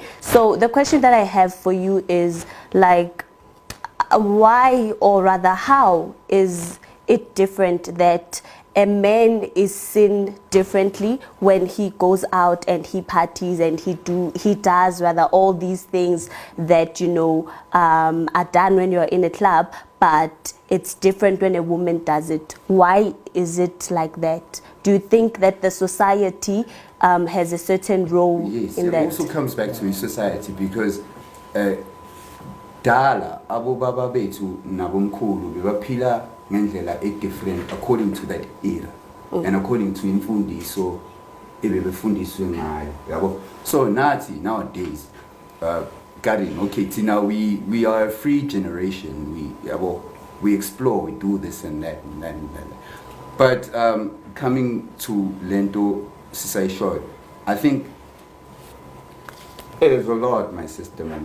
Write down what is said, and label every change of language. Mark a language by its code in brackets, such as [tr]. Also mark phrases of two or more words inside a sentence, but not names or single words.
[en] So the question that I have for you is like, why, or rather how is it different that a man is seen differently when he goes out and he parties and he does rather all these things that are done when you're in a club, but it's different when a woman does it? Why is it like that? Do you think that the society has a certain role in that? It also comes back to society because [ss] dala abo baba bethu nabomkhulu bebaphila ngendlela [en] different according to that era and according to [ss] imfundiso ebebefundiswe ngayo, yabo. [en] So nowadays, Karin, okay, tina we are a free generation. We explore, we do this and that and that and that. But coming to Lento Sisai Short, I think There's a lot, my sister, man.